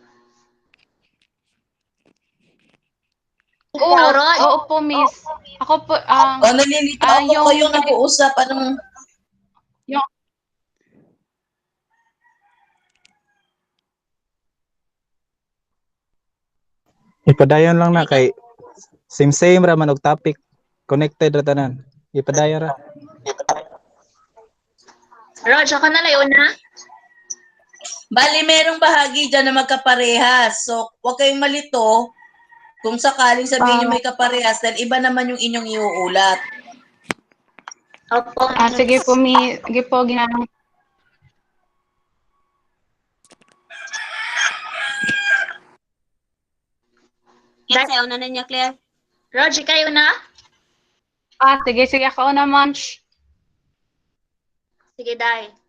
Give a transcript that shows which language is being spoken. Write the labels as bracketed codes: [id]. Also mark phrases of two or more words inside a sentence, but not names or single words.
[tl] Rog. Oo po, Miss. Ako po, O, nalilito ako yung- kayo nag-uusap. Anong... [ceb] Ipadayon lang na kay same ra man og topic. Connected ra tanan. Ipadayon ra. [tl] Rog, ako na lang una. Bali, merong bahagi dyan na magkaparehas. So, huwag kayong malito kung sakaling sabihin nyo may kaparehas dahil iba naman yung inyong iuulat. Opo. sige po, sige po, ginanong. Yan sa'yo na niya, Claire. Rog, kayo na? Sige ako naman. Sige, Day.